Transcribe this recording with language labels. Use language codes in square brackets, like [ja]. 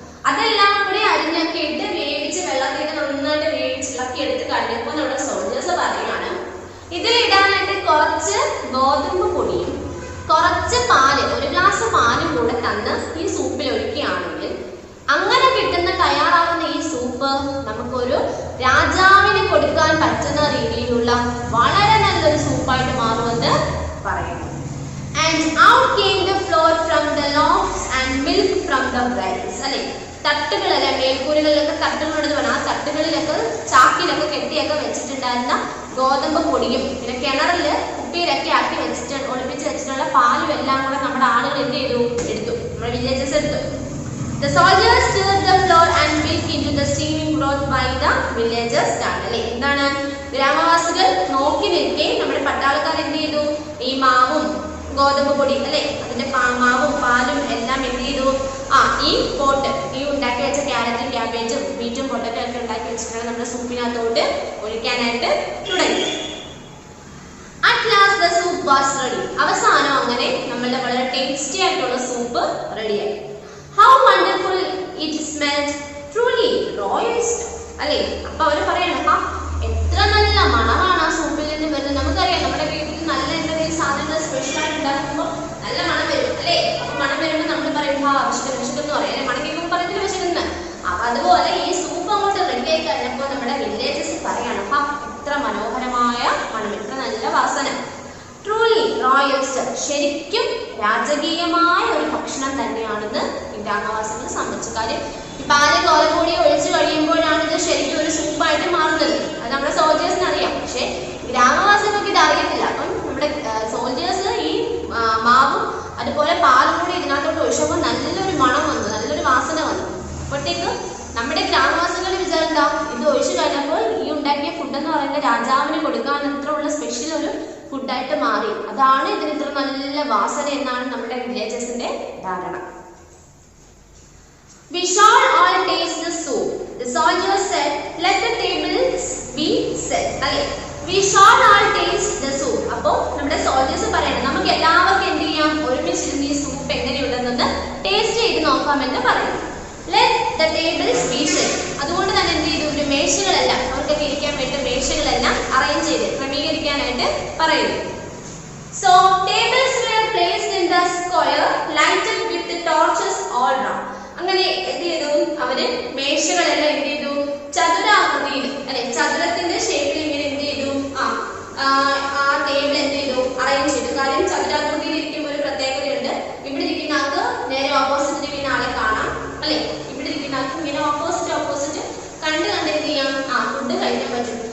[ml] അതെല്ലാം കൂടി അരിഞ്ഞൊക്കെ ഇട്ട് വേവിച്ച് വെള്ളത്തിൽ നന്നായിട്ട് വേവിച്ചിളക്കി എടുത്ത് കഴിഞ്ഞപ്പോൾ നമ്മുടെ സോൾജേഴ്സ് പറയുകയാണ് ഇതിലിടാനായിട്ട് കുറച്ച് ഗോതമ്പ് പൊടിയും കുറച്ച് പാല്, ഒരു ഗ്ലാസ് പാലും കൂടെ തന്ന് ഈ സൂപ്പിൽ ഒഴിക്കുകയാണെങ്കിൽ അങ്ങനെ കിട്ടുന്ന തയ്യാറാവുന്ന ഈ സൂപ്പ് നമുക്കൊരു രാജാവിന് കൊടുക്കാൻ പറ്റുന്ന രീതിയിലുള്ള വളരെ നല്ലൊരു സൂപ്പായിട്ട് മാറുമെന്ന് പറയുന്നു. [en] And out came the flour from the lofts and milk from the wells. [ml] അല്ലെ? തട്ടുകളല്ല, മേൽക്കൂരകളിലൊക്കെ തട്ടുകളുണ്ട്. ആ തട്ടുകളിലൊക്കെ ചാക്കിലൊക്കെ കെട്ടിയൊക്കെ വെച്ചിട്ടുണ്ടായിരുന്ന ഗോതമ്പ് പൊടിയും പിന്നെ കിണറില് കുപ്പിയിലൊക്കെ ആക്കി ഒളിപ്പിച്ച് വെച്ചിട്ടുള്ള പാലും എല്ലാം കൂടെ നമ്മുടെ ആളുകൾ എന്ത് ചെയ്തു? എടുത്തു. നമ്മുടെ വില്ലേജസ് എടുത്തു. [en] The soldiers stirred the flour and milk into the steaming broth by the villagers stand. [ml] അല്ലെ? എന്താണ്? ഗ്രാമവാസികൾ നോക്കി നിൽക്കെ നമ്മുടെ പട്ടാളക്കാർ എന്ത് ചെയ്തു? ഈ മാവും ഗോതമ്പ് പൊടി, അല്ലെ? അതിന്റെ മാവും പാലും എല്ലാം എന്ത് ചെയ്തു? ഈ പോട്ട്, ഈ ഉണ്ടാക്കി വെച്ച ക്യാരറ്റും ക്യാബേജും മീറ്റും പൊട്ടറ്റോ ഒക്കെ ഉണ്ടാക്കി വെച്ചിട്ടുള്ള നമ്മുടെ സൂപ്പിനകത്തോട്ട് ഒഴിക്കാനായിട്ട് തുടങ്ങി. [en] At last the soup was ready. [ml] അവസാനം അങ്ങനെ നമ്മളുടെ വളരെ ടേസ്റ്റി ആയിട്ടുള്ള സൂപ്പ് റെഡിയായി. [en] How wonderful it smelled, truly royal stuff. [ml] അല്ലെ? അപ്പൊ അവര് പറയണം എത്ര നല്ല മണമാണ് ആ സൂപ്പിൽ നിന്ന് വരുന്നത്. നമുക്കറിയാം നമ്മുടെ വീട്ടിൽ നല്ല എന്തെങ്കിലും സാധനങ്ങൾ സ്പെഷ്യൽ ആയിട്ട് ഉണ്ടാക്കുമ്പോൾ നല്ല മണം വരും, അല്ലെ? അപ്പൊ മണം വരുമ്പോൾ നമ്മൾ പറയും വിശക്കെന്ന് പറയാം, അല്ലെ? മണം കേൾക്കുമ്പോൾ പറയത്തില്ല വിശക്കെന്ന്. അപ്പൊ അതുപോലെ ഈ സൂപ്പ് അങ്ങോട്ട് റെഡിയായി കഴിഞ്ഞപ്പോൾ നമ്മുടെ വില്ലേജസ് പറയണം എത്ര മനോഹരമായ മണം, എത്ര നല്ല വാസന. [en] truly royal stuff, [ml] ശരിക്കും രാജകീയമായ ഒരു ഭക്ഷണം തന്നെയാണെന്ന് ഗ്രാമവാസികൾ സമ്മതിച്ചു. കാര്യം ഈ പാല് ഗോതമ്പൊടി ഒഴിച്ചു കഴിയുമ്പോഴാണ് ഇത് ശരിക്കും ഒരു സൂപ്പായിട്ട് മാറുന്നത്. അത് നമ്മുടെ സോൾജേഴ്സിന് അറിയാം, പക്ഷെ ഗ്രാമവാസികൾക്ക് ഇത് അറിയത്തില്ല. അപ്പം നമ്മുടെ സോൾജേഴ്സ് ഈ മാവും അതുപോലെ പാലും കൂടി ഇതിനകത്തോട്ട് ഒഴിച്ചപ്പോൾ നല്ലൊരു മണം വന്നു, നല്ലൊരു വാസന വന്നു. അപ്പോഴത്തേക്ക് നമ്മുടെ ഗ്രാമവാസികളുടെ വിചാരം എന്താ? ഇത് ഒഴിച്ചു കഴിഞ്ഞപ്പോൾ ഈ ഉണ്ടാക്കിയ ഫുഡ് ഫുഡ് എന്ന് പറയുന്നത് രാജാവിന് കൊടുക്കാൻ അത്രയുള്ള സ്പെഷ്യൽ ഒരു ഫുഡായിട്ട് മാറി. അതാണ് ഇതിന് ഇത്ര നല്ല വാസന എന്നാണ് നമ്മുടെ വില്ലേജസിന്റെ ധാരണ. [en] We shall all taste the soup. The soldiers said, let the tables be set. [ml] അല്ലേ, [en] we shall all taste the soup. [ml] അപ്പോൾ നമ്മുടെ സോൾജേഴ്സ് പറയണം നമുക്ക് എല്ലാവർക്കും എന്ത് ചെയ്യാം, ഒരുമിച്ചിരുന്ന് ഈ സൂപ്പ് എങ്ങനെയുണ്ടെന്ന് ടേസ്റ്റ് ചെയ്ത് നോക്കാമെന്ന് പറയുന്നു. [en] Let the tables be set. [ml] അതുകൊണ്ട് തന്നെ എന്ത് ചെയ്തു, ഒരു മേശകളെല്ലാം അവർക്കൊക്കെ ഇരിക്കാൻ വേണ്ടി മേശകളെല്ലാം അറേഞ്ച് ചെയ്ത് ക്രമീകരിക്കാനായിട്ട് പറയുന്നു. [en] So tables were placed in the square, lighted with the torches all round. [ml] അങ്ങനെ എന്ത് ചെയ്തു, അവര് മേശകളെല്ലാം എന്ത് ചെയ്തു, ചതുരാകൃതിയിൽ അല്ലെ ചതുരത്തിന്റെ ഷേപ്പിൽ ഇങ്ങനെ എന്ത് ചെയ്തു, ആ ടേബിൾ എന്ത് ചെയ്തു, അറേഞ്ച് ചെയ്തു. കാര്യം ചതുരാകൃതിയിൽ ഇരിക്കുമ്പോൾ ഒരു പ്രത്യേകതയുണ്ട്. ഇവിടെ ഇരിക്കുന്ന ആൾക്ക് നേരെ ഓപ്പോസിറ്റ് ഇരിക്കുന്ന ആളെ കാണാം അല്ലെ, ഇവിടെ ഇരിക്കുന്ന ആൾക്ക് ഇങ്ങനെ ഓപ്പോസിറ്റ് കണ്ട് എന്ത് ചെയ്യാം, ഫുഡ് കഴിക്കാൻ പറ്റും.